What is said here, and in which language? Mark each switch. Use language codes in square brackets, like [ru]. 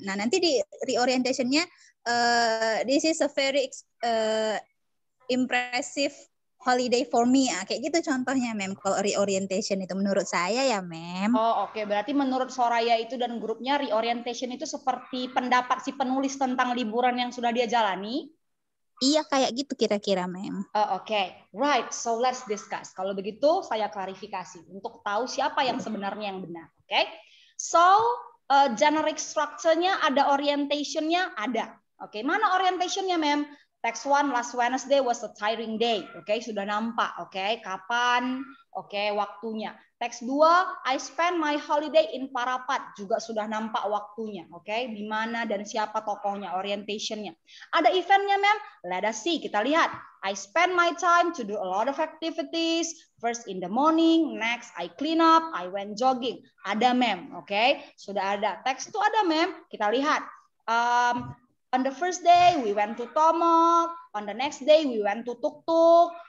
[id] Nah nanti di reorientation-nya [en] this is a very impressive holiday for me. [id] Kayak gitu contohnya mem. Kalau reorientation itu menurut saya ya mem. Oh oke. Berarti menurut Soraya itu dan grupnya reorientation itu seperti pendapat si penulis tentang liburan yang sudah dia jalani. Iya kayak gitu kira-kira mem. [en] Oke. Right, so let's discuss. [id] Kalau begitu saya klarifikasi untuk tahu siapa yang sebenarnya yang benar. Oke. So, generic structure-nya ada, orientation-nya ada. Oke, mana orientation-nya, mem? [en] Text 1 last Wednesday was a tiring day. [id] Oke, sudah nampak. Oke, kapan? Oke, waktunya. [en] Text 2, I spend my holiday in Parapat. [id] Juga sudah nampak waktunya. Oke, di mana dan siapa tokohnya, orientation-nya. Ada event-nya, mem? [en] Let us see, [id] kita lihat. [en] I spend my time to do a lot of activities. First in the morning, next I clean up, I went jogging. [id] Ada mem, oke? Sudah ada. Teks itu ada mem. Kita lihat. [en] On the first day we went to Tomok. On the next day we went to Tuk Tuk.